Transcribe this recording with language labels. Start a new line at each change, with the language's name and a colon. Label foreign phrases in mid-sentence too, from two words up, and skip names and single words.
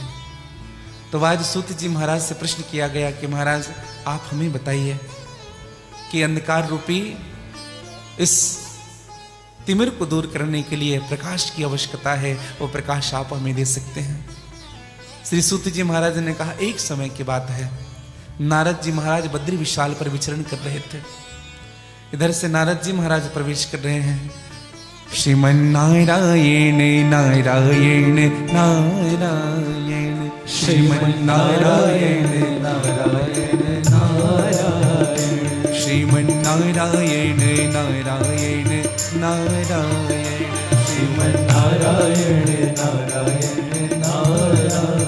Hindi: तो आज सूत जी महाराज से प्रश्न किया गया कि महाराज आप हमें बताइए कि अंधकार रूपी इस तिमिर को दूर करने के लिए प्रकाश की आवश्यकता है, वो प्रकाश आप हमें दे सकते हैं। श्री सूत जी महाराज ने कहा, एक समय की बात है, नारद जी महाराज बद्री विशाल पर विचरण कर रहे थे। इधर से नारद जी महाराज प्रवेश कर रहे हैं। श्रीमन नारायण नारायण नारायण, श्रीमन नारायण नारायण नारायण, श्रीमन नारायण नारायण नारायण, श्रीमन नारायण नारायण नारायण।